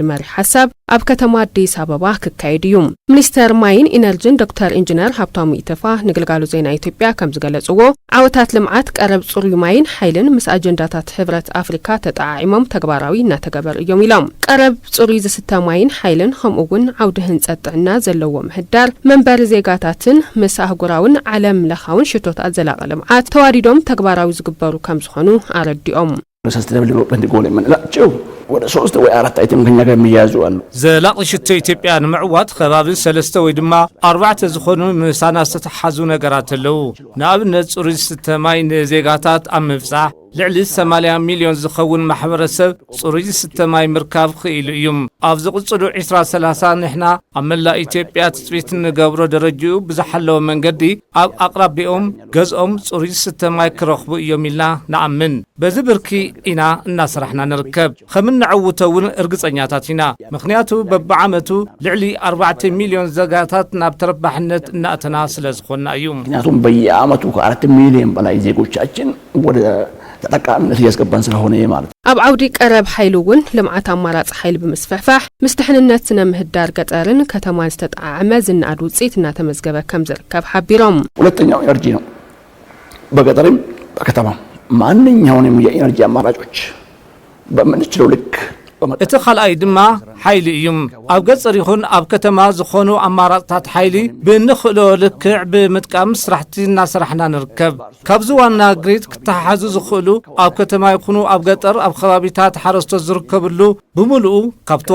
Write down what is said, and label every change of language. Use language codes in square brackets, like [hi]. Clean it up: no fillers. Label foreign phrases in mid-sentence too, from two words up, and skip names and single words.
[ti] መሪ ሓሳብ ኣብ ከተማ አዲስ አበባ ከካይድዩም ሚኒስተር ማይን ኢነርጂን ዶክተር ኢንጂነር ሃፍቶም ኢተፋ ንግልጋሉ ዜና ኢትዮጵያ ከም ዝገለጽዎ ዓወታት ልምዓት ቀረብ ጽሩይ ማይን ኃይልን ምስ አጀንዳታት ሕብረት አፍሪካ ተጣዓዒሞም ተግባራዊ እናተገበር እዮም ኢሎም ቀረብ ጽሩይ ዝስተ ማይን ኃይልን ከምኡውን ዓውደ ህንጸጥዕና ዘለዎ ምህዳር መንበሪ ዜጋታትን ምስ አህጉራውን ዓለም ለኻውን ሽቶታት ዘላቂ ልምዓት ተዋዲዶም ተግባራዊ ዝግበሩ ከም ዝኾኑ አረዲኦም [en] sustainable development goal [am] የምንላቸው ወደ 3 ወይ 4 አይተም ከኛ ጋር የሚያዙ አሉ [ti] ዘላቂ ሽቶ ኢትዮጵያ ንምዕዋት ከባቢ 3 ወይ ድማ 4 ዝኾኑ ምሳና ዝተሓዙ ነገራት አለው ንኣብነት ጽሩይ ዝተማይ ንዜጋታት ኣብ ምብጻሕ ልዕሊ 80 ሚሊዮን ዝኸውን ማሕበረሰብ ጽሩይ ዝተማይ ምርካብ ክኢሉ እዮም ኣብ ዝቕጽሉ 2030 ንሕና ኣብ መላእ ኢትዮጵያ ትጽቢት ንገብሮ ደረጃኡ ብዝሓለወ መንገዲ ኣብ ኣቅራቢኦም ገዝኦም ጽሩይ ዝተማይ ክረኽቡ እዮም ኢልና ንኣምን በዚ ብርኪ ኢና እናስራሕና ንርከብ ከምንዕውተውን እርግጸኛታት ኢና ምክንያቱ በብዓመቱ ልዕሊ 4 ሚሊዮን ዜጋታት ናብ ተረባሕነት እናእተና ስለዝኾና እዩ [am] ምክንያቱም በየዓመቱ ከ4 ሚሊዮን በላይ ዜጎቻችን ወደ ተጠቃሚነት ያስገባን ስለሆነ ማለት [ti] ኣብ ዓውዲ ቀረብ ኃይሉውን ልምዓት አማራጽ ኃይል በመስፈሕፋሕ ምስተሕንነት ስነ ምህዳር ገጠርን ከተማን ዝተጣዓመ ዝናድ ውጽኢት እና ተመዝገበ ከም ዝርከብ ሓቢሮም [am] ሁለተኛው ኤነርጂ ነው በገጠርም በከተማ ማንኛውንም የኤነርጂ አማራጮች በመንችለው ልክ [ti] እቲ ኻልኣይ ድማ ኃይሊ እዮም ኣብ ገጠር ይኹን ኣብ ከተማ ዝኾኑ አማራጽታት ኃይሊ ብንኽእሎ ልክዕ ብምጥቃም ስራሕቲ እናስራሕና ንርከብ ካብዚ ዋና ግሪድ ክተሓዙ ዝኽእሉ ኣብ ከተማ ይኹኑ ኣብ ገጠር ኣብ ከባቢታት ሓረስቶት ዝርከብሉ ብምሉኡ ካብቲ